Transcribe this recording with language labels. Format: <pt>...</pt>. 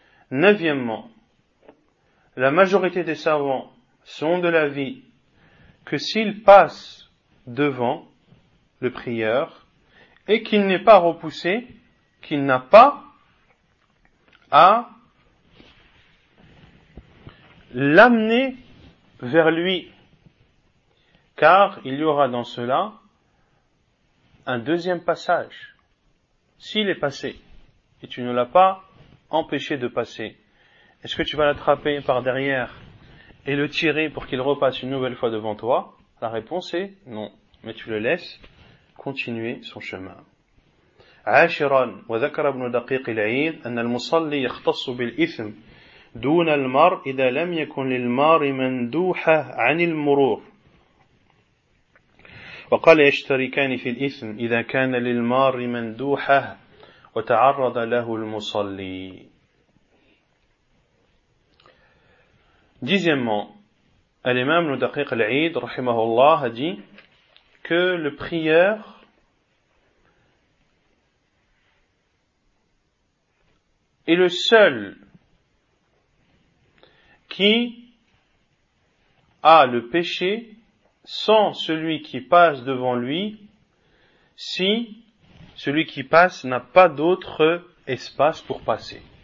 <fr>Neuvièmement, la majorité des savants sont de l'avis que s'il passe devant le prieur et qu'il n'est pas repoussé, qu'il n'a pas à l'amener vers lui, car il y aura dans cela un deuxième passage. S'il est passé et tu ne l'as pas empêché de passer, est-ce que tu vas l'attraper par derrière et le tirer pour qu'il repasse une nouvelle fois devant toi? La réponse est non, mais tu le laisses continuer son chemin.</fr> <ar>عاشرا وذكر ابن دقيق العيد أن المصلي يختص بالإثم دون المرء إذا لم يكن للمار مندوحة عن المرور وقال يشتركان في الإثم إذا كان للمار مندوحة وتعرض له المصلي.</ar> <fr>Dixièmement, l'imam ابن دقيق العيد</fr> <ar>رحمه الله</ar> <fr>a dit que le prieur est le seul qui a le péché sans celui qui passe devant lui, si celui qui passe n'a pas d'autre espace pour passer.</fr>